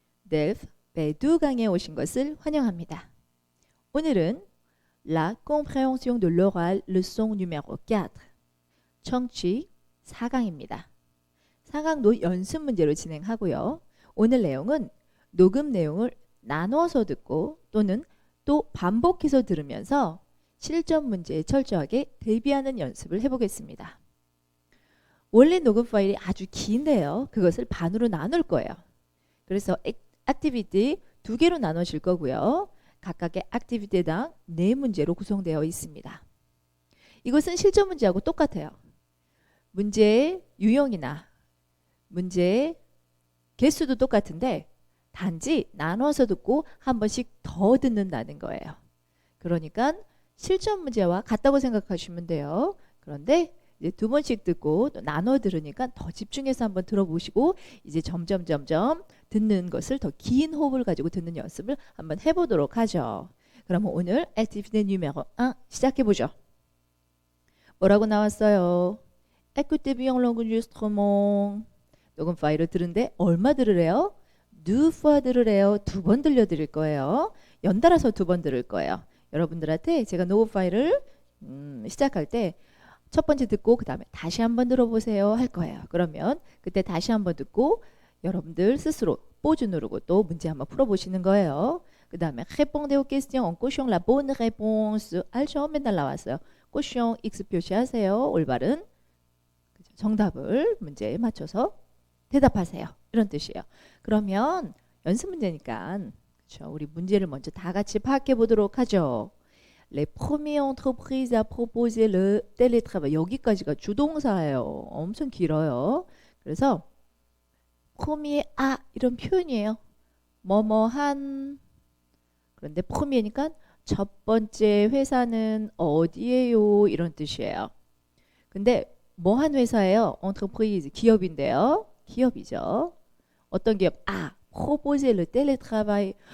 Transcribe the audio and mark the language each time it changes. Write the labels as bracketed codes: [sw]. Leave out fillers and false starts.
[ko] 델프 배두 강에 오신 것을 환영합니다. 오늘은 [fr] La compréhension de l'oral leçon numéro 4 [ko] 청취 4강입니다. 4강도 연습 문제로 진행하고요. 오늘 내용은 녹음 내용을 나눠서 듣고 또는 또 반복해서 들으면서 실전 문제에 철저하게 대비하는 연습을 해보겠습니다. 원래 녹음 파일이 아주 긴데요. 그것을 반으로 나눌 거예요. 그래서 액티비티 2개로 나눠질 거고요. 각각의 액티비티당 4문제로 구성되어 있습니다. 이것은 실전 문제하고 똑같아요. 문제의 유형이나 문제의 개수도 똑같은데 단지 나눠서 듣고 한 번씩 더 듣는다는 거예요. 그러니까 실전 문제와 같다고 생각하시면 돼요. 그런데 이제 2번씩 듣고 또 나눠 들으니까 더 집중해서 한번 들어보시고 이제 점점 듣는 것을 더 긴 호흡을 가지고 듣는 연습을 한번 해보도록 하죠. 그러면 오늘 액티비티 누메로 1 시작해보죠. 뭐라고 나왔어요? [fr] Écoutez bien l'enregistrement. [ko] 녹음 파일을 들은데 얼마 들으래요? 2fois 들으래요. 2번 들려드릴 거예요. 연달아서 2번 들을 거예요. 여러분들한테 제가 녹음 파일을 시작할 때 첫 번째 듣고 그 다음에 다시 한번 들어보세요 할 거예요. 그러면 그때 다시 한번 듣고 여러분들 스스로 포즈 누르고 또 문제 한번 풀어보시는 거예요. 그 다음에 [fr] répondez aux questions en cochant la bonne réponse. [ko] 알죠? 맨날 나왔어요. cochon X 표시하세요. 올바른 정답을 문제에 맞춰서 대답하세요. 이런 뜻이에요. 그러면 연습 문제니까 그렇죠? 우리 문제를 먼저 다 같이 파악해 보도록 하죠. [fr] Les premières entreprises à proposer le télétravail. [ko] 여기까지가 주동사예요. 엄청 길어요. 그래서 premier à 이런 표현이에요. 뭐뭐한. 그런데 premier니까 첫 번째 회사는 어디예요? 이런 뜻이에요. 근데 뭐한 회사예요? entreprise 기업인데요. 기업이죠. 어떤 기업? [fr] proposer le télétravail.